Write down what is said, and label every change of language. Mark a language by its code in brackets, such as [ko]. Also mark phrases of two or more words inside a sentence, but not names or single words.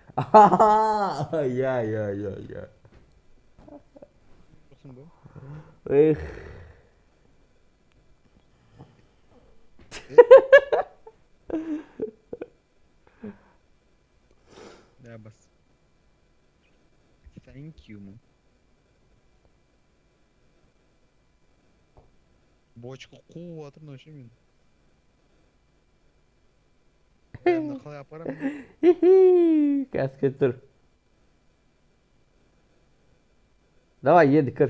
[kk] Я. Жоқсың ба? Эх. Да, бас. [en] Thank you, man. [kk] Бочка қуып жатыр мына ше мен. Мына қалай апарамын? Қазір тұр. Давай, еді кір.